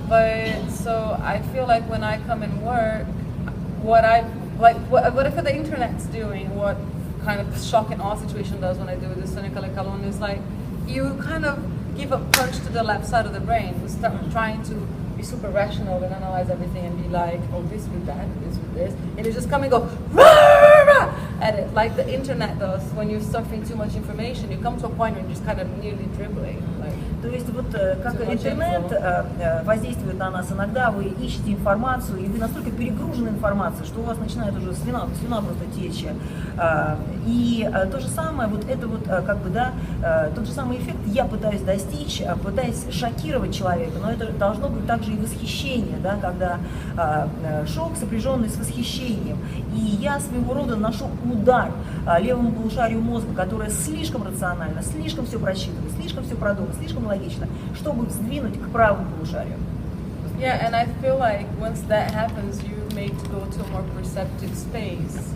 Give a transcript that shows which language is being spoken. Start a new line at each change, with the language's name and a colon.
English: But so I feel like when I come and work, what if the internet's doing, what kind of shock and awe situation does when I do this Sonia Kalon is like you kind of give a punch to the left side of the brain. You start trying to be super rational and analyze everything and be like, oh, this with that, this with this, and you just come and go rah, rah, at it like the internet does when you're surfing too much information. You come to a point where you're just kind of nearly dribbling. Like,
Russian: То есть вот как интернет воздействует на нас, иногда вы ищете информацию, и вы настолько перегружены информацией, что у вас начинает уже слюна просто течь. И то же самое, вот это вот как бы, да, тот же самый эффект я пытаюсь достичь, пытаясь шокировать человека, но это должно быть также и восхищение, да, когда шок сопряженный с восхищением. И я своего рода ношу удар левому полушарию мозга, которое слишком рационально, слишком все просчитывает, слишком все продумано, слишком логично, чтобы сдвинуть к правому полушарию.
English: yeah, and I feel like once that happens, you're made to go to a more perceptive space.